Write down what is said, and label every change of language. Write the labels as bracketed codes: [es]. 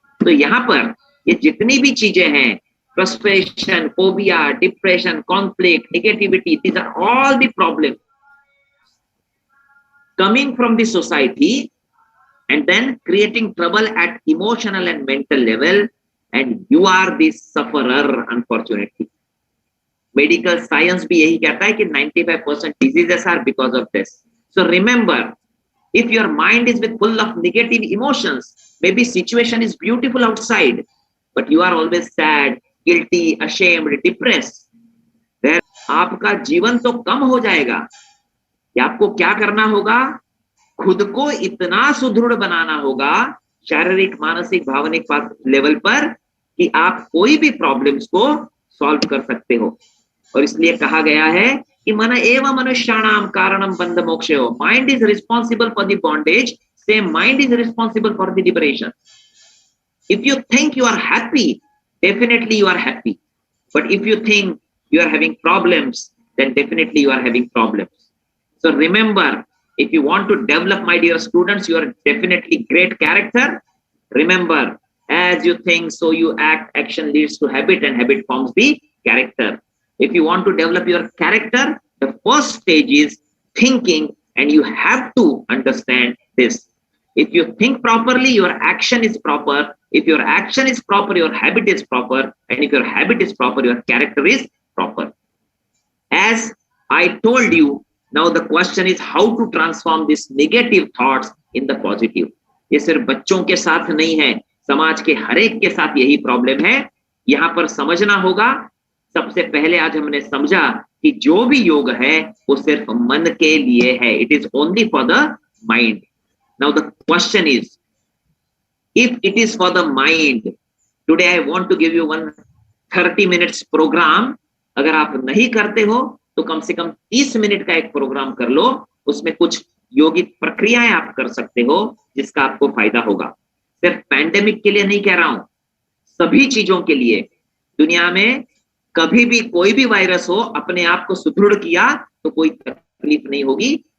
[hi] तो यहां पर ये जितनी भी चीजें हैं, [en] Frustration, phobia, depression, conflict, negativity, these are all the problem coming from the society and then creating trouble at emotional and mental level, and you are the sufferer unfortunately. [hi] Medical science भी यही कहता है कि 95% [en] Diseases are because of this. So remember, if your mind is with full of negative emotions, maybe situation is beautiful outside, but you are always sad, guilty, ashamed, depressed, then [hi] आपका जीवन तो कम हो जाएगा. कि आपको क्या करना होगा? खुद को इतना सुदृढ़ बनाना होगा शारीरिक, मानसिक, भावनिक लेवल पर कि आप कोई भी प्रॉब्लम्स को सॉल्व कर सकते हो. और इसलिए कहा गया है कि [sa] मन एव मनुष्याणाम कारणम बंध मोक्षयो. [en] Mind is responsible for the bondage, same mind is responsible for the liberation. If you think you are happy, definitely you are happy, but if you think you are having problems, then definitely you are having problems. So remember, if you want to develop, my dear students, you are definitely great character. Remember, as you think, so you act. Action leads to habit, and habit forms the character. If you want to develop your character, the first stage is thinking, and you have to understand this. If you think properly, your action is proper. If your action is proper, your habit is proper. And if your habit is proper, your character is proper. As I told you, now the question is how to transform these negative thoughts in the positive. [hi] ये सिर्फ बच्चों के साथ नहीं है, समाज के हर एक के साथ यही प्रॉब्लम है. यहाँ पर समझना होगा, सबसे पहले आज हमने समझा कि जो भी योग है वो सिर्फ मन के लिए है. [en] It is only for the mind. Now the question is, if it is for the mind, today I want to give you one 30 minutes program. [hi] अगर आप नहीं करते हो तो कम से कम 30 मिनट का एक प्रोग्राम कर लो. उसमें कुछ योगिक प्रक्रियाएं आप कर सकते हो जिसका आपको फायदा होगा. सिर्फ पैंडेमिक के लिए नहीं कह रहा हूं, सभी चीजों के लिए. दुनिया में कभी भी कोई भी वायरस हो, अपने आप को सुदृढ़ किया तो कोई तकलीफ नहीं होगी.